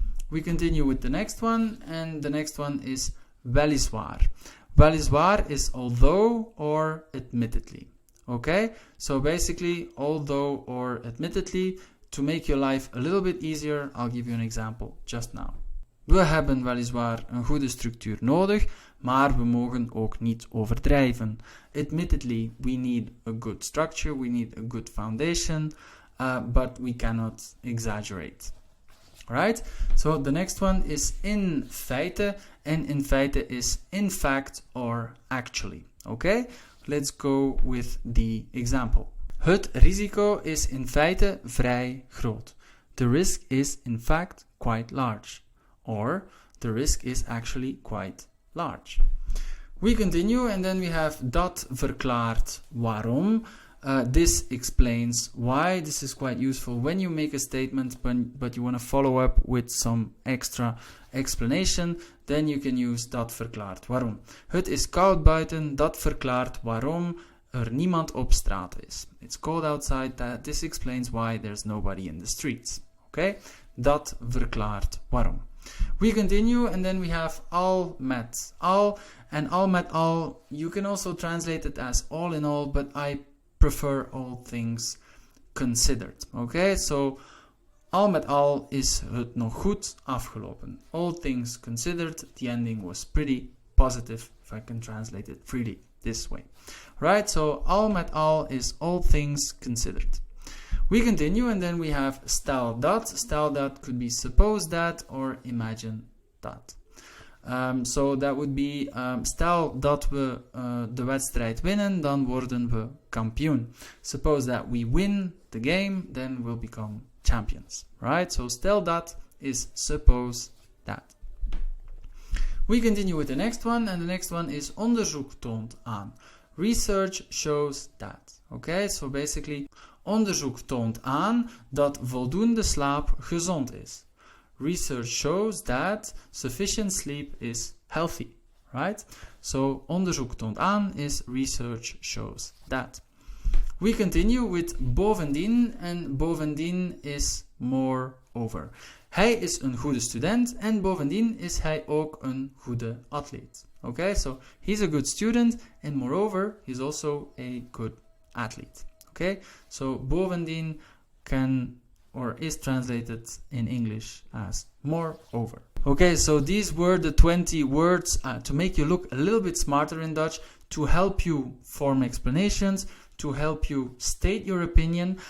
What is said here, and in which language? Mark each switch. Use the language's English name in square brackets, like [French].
[English] We continue with the next one, and the next one is weliswaar. Weliswaar is although or admittedly. Okay, so basically although or admittedly, to make your life a little bit easier, I'll give you an example just now. [Dutch] We hebben weliswaar een goede structuur nodig, maar we mogen ook niet overdrijven. [English] Admittedly, we need a good structure, we need a good foundation, but we cannot exaggerate. Right? So the next one is in feite, and in feite is in fact or actually. Okay? Let's go with the example. [Dutch] Het risico is in feite vrij groot. [English] The risk is in fact quite large. Or the risk is actually quite large. We continue and then we have dat verklaart waarom. This explains why. This is quite useful when you make a statement but you want to follow up with some extra explanation, then you can use dat verklaart waarom. [Dutch] Het is koud buiten, dat verklaart waarom er niemand op straat is. [English] It's cold outside, this explains why there's nobody in the streets. Okay? Dat verklaart waarom. We continue and then we have al met al, and al met al, you can also translate it as all in all, but I prefer all things considered. [Dutch] Okay, so al met al is het nog goed afgelopen. [English] All things considered, the ending was pretty positive, if I can translate it freely this way. Right, so al met al is all things considered. We continue and then we have stel dat. Stel dat could be suppose that or imagine that. So that would be, [Dutch] stel dat we de wedstrijd winnen, dan worden we kampioen. [English] Suppose that we win the game, then we'll become champions. Right? So stel dat is suppose that. We continue with the next one, and the next one is onderzoek toont aan. Research shows that. Okay, so basically, [Dutch] onderzoek toont aan dat voldoende slaap gezond is. [English] Research shows that sufficient sleep is healthy, right? So, onderzoek toont aan is research shows that. We continue with bovendien, and bovendien is moreover. [Dutch] Hij is een goede student, en bovendien is hij ook een goede atleet. [English] Okay, so he's a good student, and moreover, he's also a good athlete. Okay, so bovendien can or is translated in English as moreover. Okay, so these were the 20 words to make you look a little bit smarter in Dutch, to help you form explanations, to help you state your opinion.